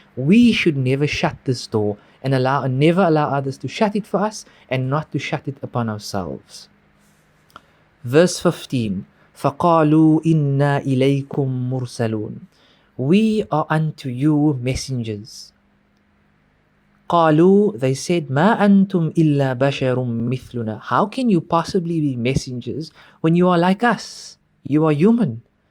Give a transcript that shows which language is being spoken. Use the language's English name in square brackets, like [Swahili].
[English] We should never shut this door and never allow others to shut it for us and not to shut it upon ourselves. Verse 15. [Arabic] فَقَالُوا إِنَّا إِلَيْكُمْ مُرْسَلُونَ. [English] We are unto you messengers. [Arabic] قالوا, [English] they said, [Arabic] ما أنتم إلا بشر مثلنا. [English] How can you possibly be messengers when you are like us? You are human.